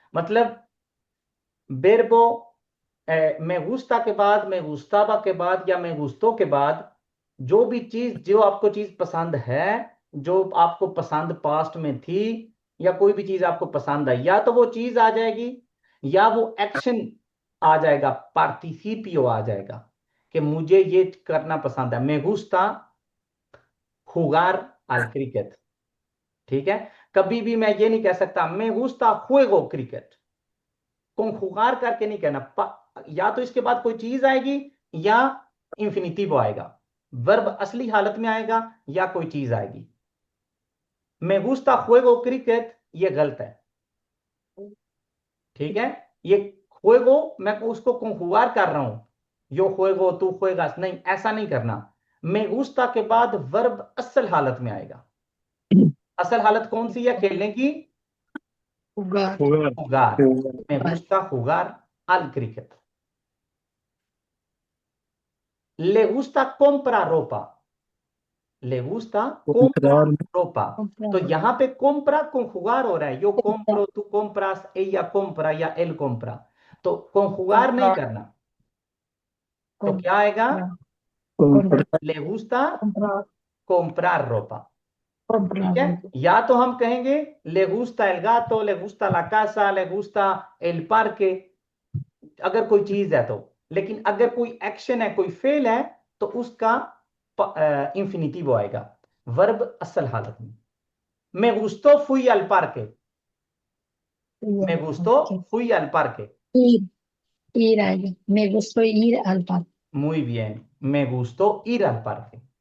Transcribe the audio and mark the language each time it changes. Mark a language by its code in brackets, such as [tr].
[hi] मतलब बेरबो मैं गुस्ता के बाद, मैं गुस्ताबा के बाद या मैं गुस्तों के बाद जो भी चीज, जो आपको चीज पसंद है, जो आपको पसंद पास्ट में थी, या कोई भी चीज आपको पसंद आई, या तो वो चीज आ जाएगी या वो एक्शन आ जाएगा, पार्टिसिपियो आ जाएगा कि मुझे ये करना पसंद है। [es] मैं गुस्ता jugar al cricket। [hi] ठीक है, कभी भी मैं ये नहीं कह सकता [es] मैं गुस्ता juego क्रिकेट, [hi] conjugar करके नहीं कहना। या तो इसके बाद कोई चीज आएगी या इंफिनिटिव आएगा, वर्ब असली हालत में आएगा या कोई चीज आएगी। [es] मैं गुस्ता juego क्रिकेट [hi] ये गलत है। ठीक है, ये juego मैं उसको conjugar कर रहा हूं, [es] यो juego तू juegas, [hi] नहीं, ऐसा नहीं करना। मैं गुस्ता के बाद वर्ब असल हालत में आएगा। असल हालत कौन सी है खेलने की? [es] Jugar. jugar। me gusta jugar al cricket। le gusta comprar ropa, le gusta comprar ropa। [hi] तो यहां पे compra conjugar हो रहा है, [es] yo compro, tú compras, ella compra या él compra। [hi] तो conjugar नहीं करना, तो क्या आएगा? [es] le gusta comprar ropa। [hi] ठीक है, या तो हम कहेंगे [es] le gusta el gato, le gusta la casa, le gusta el parque, [hi] अगर कोई चीज है तो। लेकिन अगर कोई एक्शन है, कोई फेल है, तो उसका इंफिनिटिव आएगा, वर्ब असल हालत में। [es] me gustó fui al parque, me gustó fui al parque। Ir. Ir आएगा। Me gustó ir al parque. muy bien, me gustó ir al parque।